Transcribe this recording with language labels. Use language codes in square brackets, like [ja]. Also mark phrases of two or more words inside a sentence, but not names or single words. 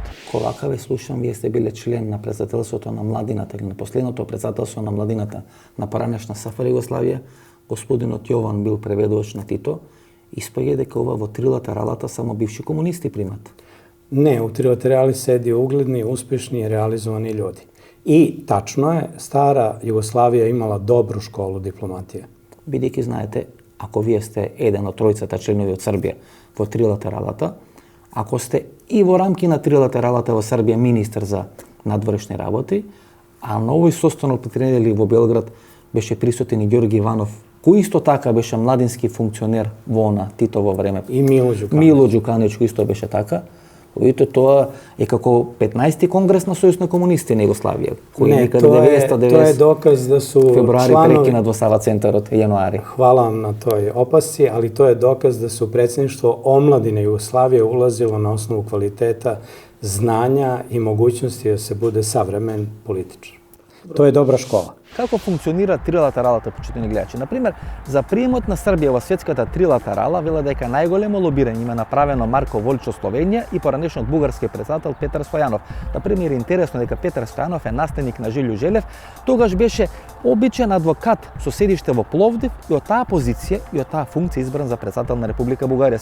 [mk] Ковака ве слушам, вие сте биле член на председателството на младината или на последното председателство на младината на поранешна СФР Југославија. Господинот Јован бил преведувач на Тито. Испаѓа дека ова во трилатералата само бивши комунисти примат. [sr] Не, у трилатерали седи угледни, успешни и реализовани ljudi. I tačno je, stara Jugoslavija imala dobru školu diplomatije. [mk] Бидејќи знаете, ако вие сте еден од тројцата членови од Србија во трилатералата, ако сте и во рамки на трилатералата во Србија министер за надворешни работи, а на овој состанок пред недели во Белград беше присутен и Ѓорги Иванов, кој исто така беше младински функционер во на Титово време. И Мило Ѓукановиќ. Мило Ѓукановиќ кој исто беше така. Видите, тоа е како 15-ти конгрес на Сојуз на комунисти на Југославија, кој некаде 990 тоа е [sr] dokaz da su [mk] февруари [sr] članovi... [mk] прекинат во Сава центарот јануари. [sr] Hvala vam na toj opasci, ali to je dokaz da su predsjedništvo omladine Jugoslavije ulazilo na osnovu kvaliteta znanja i mogućnosti da se bude savremen političar. To je dobra škola. [mk] Како функционира трилатералата, почитани гледачи? Например, за приемот на Србија во светската трилатерала вела дека најголемо лобирање има направено Марко Волич од Словенија и поранешниот бугарски председател Петар Стојанов. Например, интересно дека Петар Стојанов е наследник на Жилјо Желев, тогаш беше обичен адвокат со седиште во Пловдив и од таа позиција и од таа функција избран за председател на Република Бугарија.